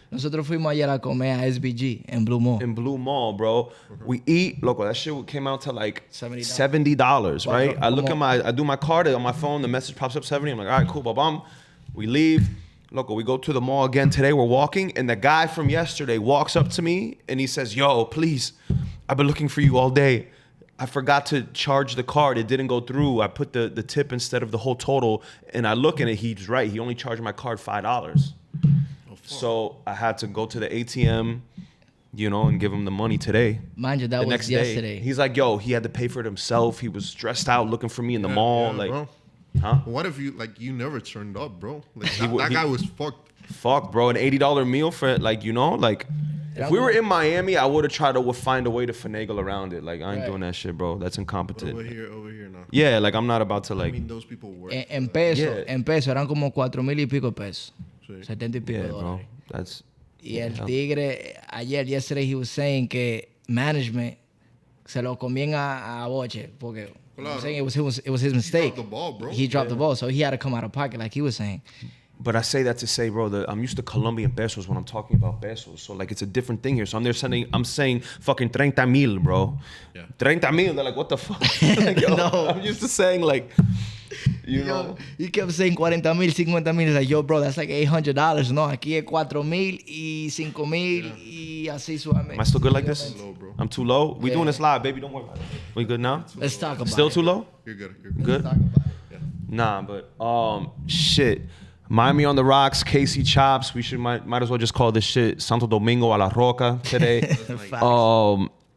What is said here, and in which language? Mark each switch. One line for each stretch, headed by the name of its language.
Spanish: Nosotros fuimos ayer a comer a SBG en Blue Mall.
English: In Blue Mall, bro. We eat, loco, that shit came out to like $70, $70, right? I do my card on my phone, the message pops up 70. I'm like, all right, cool, bam. We leave. Loco, we go to the mall again today. We're walking, and the guy from yesterday walks up to me and he says, yo, please, I've been looking for you all day. I forgot to charge the card. It didn't go through. I put the tip instead of the whole total. And I look at it, he's right. He only charged my card $5. So I had to go to the ATM, and give him the money today. Mind you, that was next yesterday. Day. He's like, yo, he had to pay for it himself. He was stressed out looking for me in the mall. Yeah, like, bro. huh? What if you never turned up, bro? Like that guy was fucked. Fuck, bro. An $80 meal for if we were in Miami, I would have tried to find a way to finagle around it. Like, I ain't doing that shit, bro. That's incompetent. Over here now. Yeah, like, I'm not about to, like... I mean, those people work.
Spanish: En peso eran como 4,000 y pico pesos. Sí. 70 y pico
English: Yeah,
Spanish: dólares.
English: bro. That's...
Spanish: Y el tigre,
English: yesterday he was saying
Spanish: que
English: management
Spanish: se lo comían a boche porque
English: I'm saying it was his mistake. He dropped the ball, bro. He dropped the ball, so he had to come out of pocket like he was saying. But I say that to say, bro, that I'm used to Colombian pesos when I'm talking about pesos. So, like, it's a different thing here. So I'm saying fucking 30 mil, bro. Yeah. 30 mil. They're like, what the fuck? Like, yo, No. I'm used to saying, like, know. He kept saying 40 mil, 50 mil. It's like, yo, bro, that's like $800.
Spanish: No, aquí es 4,000 y 5,000 y así suavemente.
English: Am I still good like this? Low, bro. I'm too low? We doing this live, baby. Don't worry about it. We good now? Let's talk about Still it. too low? You're good. Good? Let's talk about it. Yeah. Nah, but shit. Miami on the rocks, Casey Chops. We might as well just call this shit Santo Domingo a la Roca today. Facts.